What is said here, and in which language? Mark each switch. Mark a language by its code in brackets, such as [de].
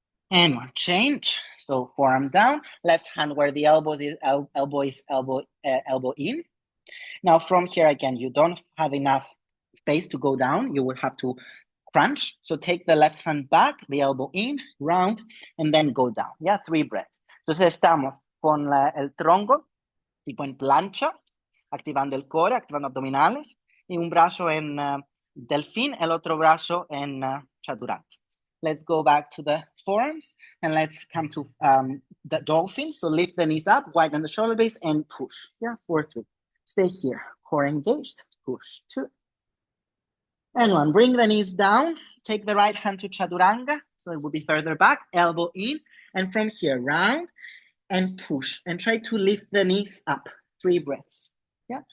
[en] And 1, change. So forearm down, left hand where the elbow is elbow in. Now from here, again, you don't have enough space to go down. You will have to crunch. So take the left hand back, the elbow in, round, and then go down. Yeah, 3 breaths. [es] Entonces estamos con el tronco, tipo en plancha, activando el core, activando abdominales, y un brazo en delfín, el otro brazo en chaturanga. [en] Let's go back to the forearms, and let's come to the dolphin. So lift the knees up, widen the shoulder blades, and push. Yeah, 4-3. Stay here, core engaged, push, 2. And 1, bring the knees down, take the right hand to chaturanga, so it will be further back, elbow in, and from here, round and push, and try to lift the knees up, 3 breaths, yeah?